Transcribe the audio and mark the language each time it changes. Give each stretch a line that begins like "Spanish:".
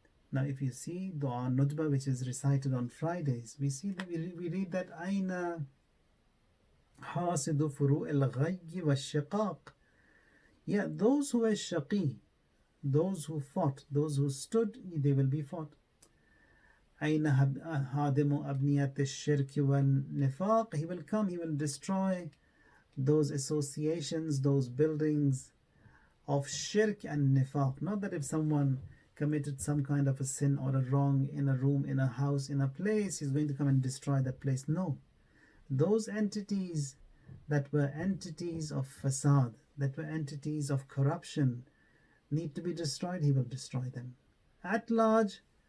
English: Now if you see Dua Nudba, which is recited on Fridays, we see that we read that
Arabic: Aina Hasidu Furu al-Ghayyi wa Shiqaq.
English: Yeah, those who are shaqi, those who fought, those who stood, they will be fought.
Arabic: أين هادم أبنية الشرك والنفاق.
English: He will come, he will destroy those associations, those buildings of shirk and nifaq. Not that if someone committed some kind of a sin or a wrong in a room, in a house, in a place, he's going to come and destroy that place. No. Those entities that were entities of fasad, that were entities of corruption, need to be destroyed, he will destroy them. At large,